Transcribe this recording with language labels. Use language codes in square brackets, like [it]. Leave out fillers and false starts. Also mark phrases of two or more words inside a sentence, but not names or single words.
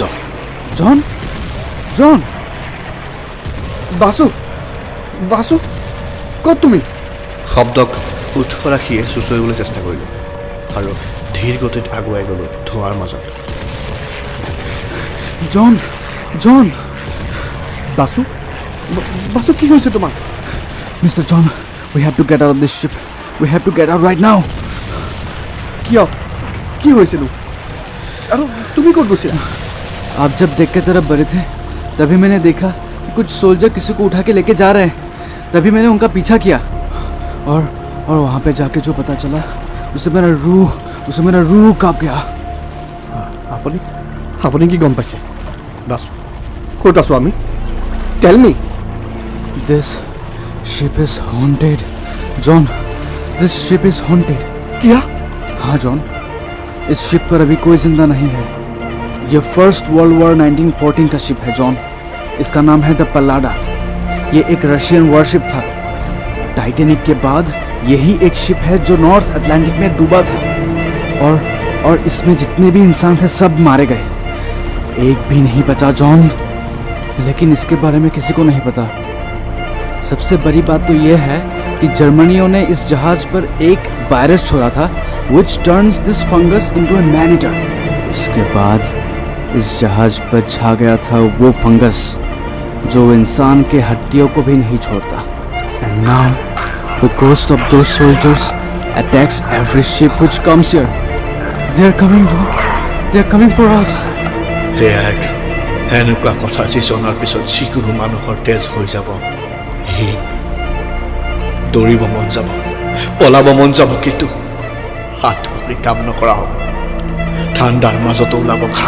[as] জন! বাছু ক'ত তুমি? শব্দক উৎস ৰাখিয়ে চুঁচৰিবলৈ চেষ্টা কৰিলোঁ আৰু ধীৰ গতিত আগুৱাই গ'লোঁ ধোঁৱাৰ মাজত। জন! বাছু কি হৈছে তোমাৰ? [en] Mr. John, we have to get out of this ship. We have to get out right now. [as] কিয়? কি হৈছেনো? আৰু তুমি ক'ত গৈছিলা? [hi] आप जब डेक के तरफ बढ़े थे तभी मैंने देखा कि कुछ सोल्जर किसी को उठा के लेके जा रहे हैं। तभी मैंने उनका पीछा किया और वहाँ पे जाके जो पता चला उसे मेरा रूह कांप गया। [as] আপুনি কি গম পাইছে? বাছু ক'ত আছোঁ আমি? [en] tell me. This ship is haunted. John, this ship is haunted. [hi] क्या? हाँ जॉन, इस शिप पर अभी कोई जिंदा नहीं है। ये [en] First World War [hi] 1914 का शिप है जॉन। इसका नाम है द पल्लाडा। ये एक [en] Russian warship [hi] था। टाइटैनिक के बाद यही एक शिप है जो नॉर्थ अटलांटिक में डूबा था और इसमें जितने भी इंसान थे सब मारे गए, एक भी नहीं बचा जॉन। लेकिन इसके बारे में किसी को नहीं पता। सबसे बड़ी बात तो यह है कि जर्मनियों ने इस जहाज पर एक वायरस छोड़ा था [en] which turns this fungus into a man-eater। [hi] उसके बाद इस जहाज पर छा गया था वो फंगस जो इंसान के हड्डियों को भी नहीं छोड़ता। [en] And now the ghost of those soldiers attacks every ship which comes here। They are coming, John। They are coming for us। [as] সেয়া এক এনেকুৱা কথা যি জনাৰ পিছত যিকোনো মানুহৰ তেজ হৈ যাব। দৌৰিব মন যাব, পলাব মন যাব, কিন্তু হাত ভৰি কাম নকৰা হ'ব। ঠাণ্ডাৰ মাজতো ওলাব ঘাম।